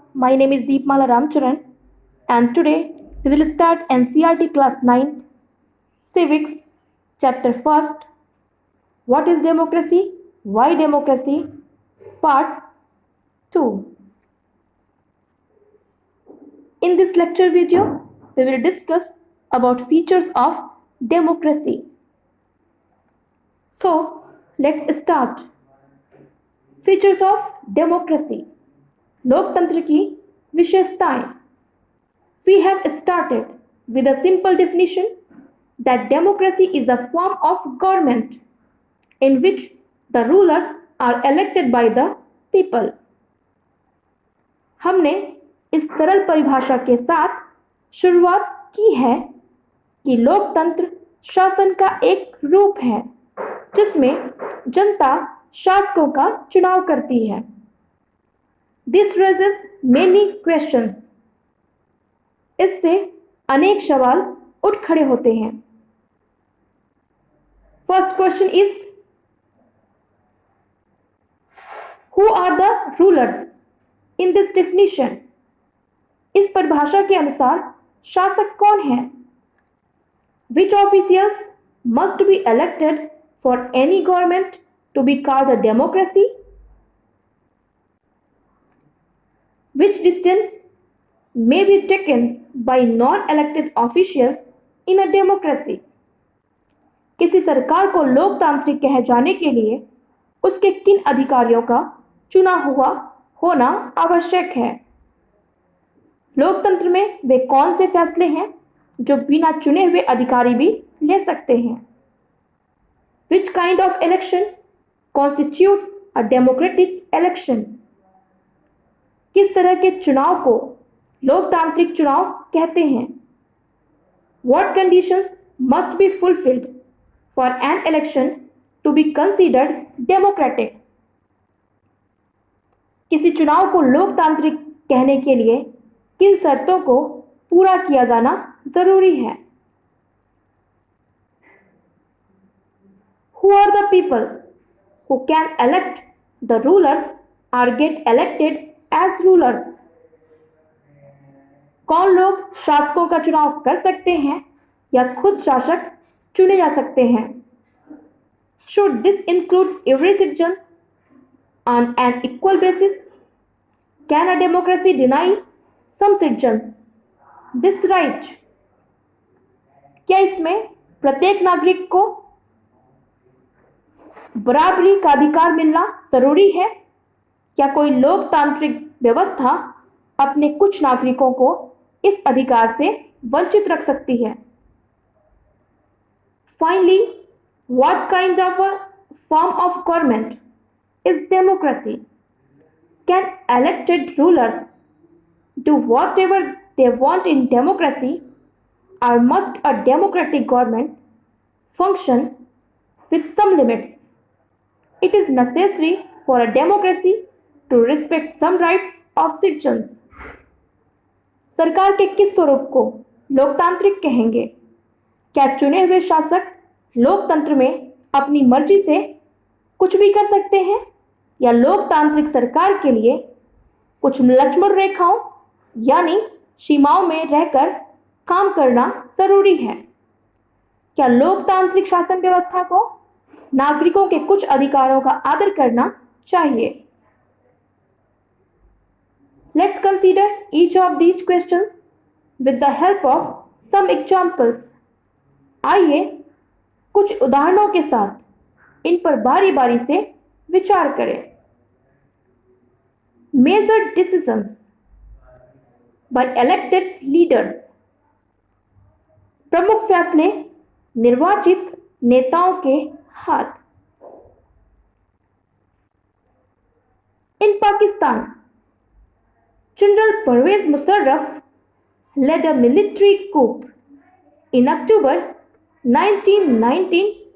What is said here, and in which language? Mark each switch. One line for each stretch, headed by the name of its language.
English: My name is Deepmala Ramcharan and today we will start NCERT class 9 Civics chapter 1st. What is democracy? Why democracy? Part 2. In this lecture video, we will discuss about features of democracy. So, let's start. Features of democracy,
Hindi: लोकतंत्र की विशेषताएं.
English: We have started with a simple definition that democracy is a form of government in which the rulers are elected by the people.
Hindi: हमने इस सरल परिभाषा के साथ शुरुआत की है कि लोकतंत्र शासन का एक रूप है जिसमें जनता शासकों का चुनाव करती है.
English: This raises many questions.
Hindi: इससे अनेक सवाल उठ खड़े होते हैं.
English: First question is, who are the rulers in this definition?
Hindi: इस परिभाषा के अनुसार शासक कौन है?
English: Which officials must be elected for any government to be called a democracy? Which decision may be taken by non-elected officials in a democracy?
Hindi: किसी सरकार को लोकतांत्रिक कहे जाने के लिए उसके किन अधिकारियों का चुना हुआ होना आवश्यक है? लोकतंत्र में वे कौन से फैसले हैं जो बिना चुने हुए अधिकारी भी ले सकते हैं?
English: Which kind of election constitutes a democratic election?
Hindi: किस तरह के चुनाव को लोकतांत्रिक चुनाव कहते हैं?
English: What conditions must be fulfilled for an election to be considered democratic?
Hindi: किसी चुनाव को लोकतांत्रिक कहने के लिए किन शर्तों को पूरा किया जाना जरूरी है?
English: Who are the people who can elect the rulers or get elected as rulers?
Hindi: कौन लोग शासकों का चुनाव कर सकते हैं या खुद शासक चुने जा सकते हैं?
English: Should this include every citizen on an equal basis? Can a democracy deny some citizens this right?
Hindi: क्या इसमें प्रत्येक नागरिक को बराबरी का अधिकार मिलना जरूरी है? क्या कोई लोकतांत्रिक व्यवस्था अपने कुछ नागरिकों को इस अधिकार से वंचित रख सकती है?
English: Finally, what kind of a form of government is democracy? Can elected rulers do whatever they want in democracy, or must a democratic government function with some limits? It is necessary for a democracy to respect some rights of citizens.
Hindi: सरकार के किस स्वरूप को लोकतांत्रिक कहेंगे? क्या चुने हुए शासक लोकतंत्र में अपनी मर्जी से कुछ भी कर सकते हैं या लोकतांत्रिक सरकार के लिए कुछ लक्ष्मण रेखाओं यानी सीमाओं में रहकर काम करना जरूरी है? क्या लोकतांत्रिक शासन व्यवस्था को नागरिकों के कुछ अधिकारों का आदर करना चाहिए?
English: Let's consider each of these questions with the help of some examples.
Hindi: आइए कुछ उदाहरणों के साथ इन पर बारी बारी से विचार करें.
English: Major decisions by elected leaders.
Hindi: प्रमुख फैसले निर्वाचित नेताओं के हाथ.
English: In Pakistan, General Pervez Musharraf led a military coup in October 1999.